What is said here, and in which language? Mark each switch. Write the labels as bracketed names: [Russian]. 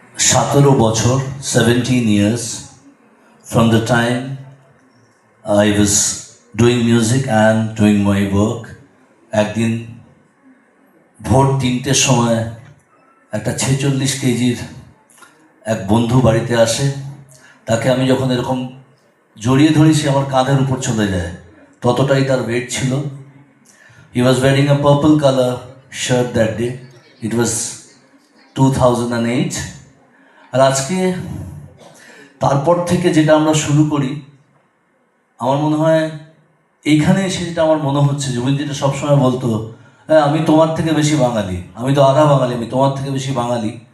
[Bangla] 17 বছর, [English] 17 years from the time I was doing music and doing my work. [Bangla] একদিন ভোর 3টের সময় একটা 46 কেজির এক বন্ধু বাড়িতে আসে। তাকে আমি যখন এরকম জড়িয়ে ধরি, সে আমার কাঁধের উপর চলে যায়, ততটাই তার ওয়েট ছিল। [English] He was wearing a purple color shirt that day. It was 2008. [Bangla] আর আজকে তারপর থেকে যেটা আমরা শুরু করি, আমার মনে হয় এইখানে এসে যেটা আমার মনে হচ্ছে, জুবিন যেটা সবসময় বলতো, হ্যাঁ আমি তোমার থেকে বেশি বাঙালি, আমি তো আধা বাঙালি, আমি তোমার থেকে বেশি বাঙালি।